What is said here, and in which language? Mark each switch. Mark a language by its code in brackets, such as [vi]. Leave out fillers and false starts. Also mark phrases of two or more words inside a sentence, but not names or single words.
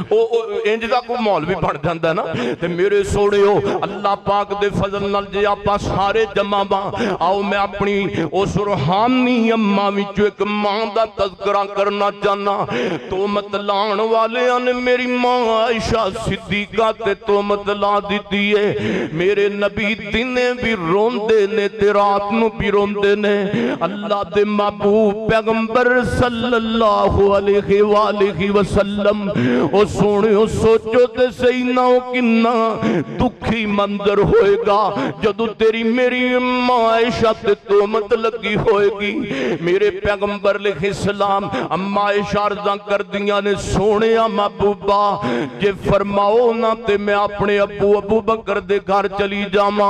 [pa] ਓ ਇੰਜ ਦਾ ਕੋਈ ਮਾਹੌਲ ਭੀ ਬਣ ਜਾਂਦਾ ਨਾ। ਤੇ ਮੇਰੇ ਸੋਹਣਿਓ ਅੱਲਾਹ ਪਾਕ ਦੇ ਫ਼ਜ਼ਲ ਨਾਲ ਜੇ ਆਪਾਂ ਸਾਰੇ ਜਮਾ ਬਾਂ, ਆਓ ਮੈਂ ਅਪਣੀ ਉਸ ਰੂਹਾਨੀ ਅੰਮਾ ਵਿਚੋਂ ਇਕ ਮਾਂ ਦਾ ਤਜ਼ਕਿਰਾ ਕਰਨਾ ਚਾਹਨਾ। ਤੋਹਮਤ ਲਾਣ ਵਾਲੀਆਂ ਨੇ ਮੇਰੀ ਮਾਂ ਆਇਸ਼ਾ ਸਿੱਦੀਕਾ ਤੇ ਤੋਹਮਤ ਲਾ ਦਿੱਤੀ ਹੈ। ਮੇਰੇ ਨਬੀ ਦਿਨੇ ਭੀ ਰੋਂਦੇ ਨੇ ਤੇ ਰਾਤ ਨੂੰ ਭੀ ਰੋਂਦੇ ਨੇ। ਅੱਲਾਹ ਦੇ ਮਹਿਬੂਬ ਪੈਗ਼ੰਬਰ [ar] صلى الله عليه وسلم [pa] ਓ ਸੋਹਣਿਓ ਸੋਚੋ ਤੇ ਸਹੀ ਨਾ ਕਿੰਨਾ ਦੁਖੀ ਮੰਜ਼ਰ ਹੋਏਗਾ ਜਦੋਂ ਤੇਰੀ ਮੇਰੀ ਅੰਮਾ ਆਇਸ਼ਾ ਤੇ ਤੋਹਮਤ ਲੱਗੀ ਹੋਏਗੀ। ਮੇਰੇ ਪੈਗ਼ੰਬਰ [ar] عليه السلام [pa] ਅੰਮਾ ਆਇਸ਼ਾ ਅਰਜ਼ਾਂ ਕਰਦੀਆਂ ਨੇ ਸੋਹਣਿਆ ਮਹਿਬੂਬਾ ਜੇ ਫ਼ਰਮਾਓ ਨਾ ਤੇ ਮੈਂ ਅਪਣੇ ਅਬੂ ਬਕਰ ਦੇ ਘਰ ਚਲੀ ਜਾਵਾਂ।